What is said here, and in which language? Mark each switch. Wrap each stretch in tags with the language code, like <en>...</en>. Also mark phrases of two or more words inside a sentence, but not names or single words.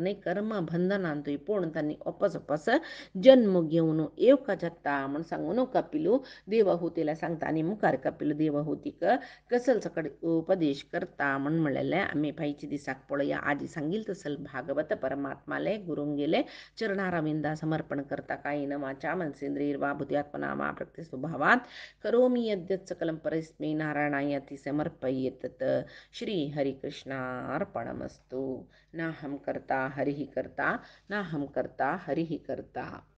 <kok>न्हय कर्म बंधनांतूय पूण तांणी अपस जन्म घेवन येवका जाता म्हूण सांगून कपिलू देवहुतीला सांगता आनी मुखार कपिल देवहुतीक कसल सकट उपदेश करता म्हूण म्हणलेलें आमी फायच्या दिसाक पळोवया आजी सांगिल तसल भागवत परमात्माले गुरुंगेले चरणारविंदा समर्पण करता</kok> <sa>कायेन वाचा मनसेंद्रियर्वा बुद्ध्यात्मना प्रकृतिस्वभावात् करोमि यद्यत् सकलं परस्मै नारायणायति समर्पयेत् श्री हरिकृष्णार्पणमस्तु नाहं कर्ता हरिः कर्ता नाहं कर्ता हरिः कर्ता।</sa>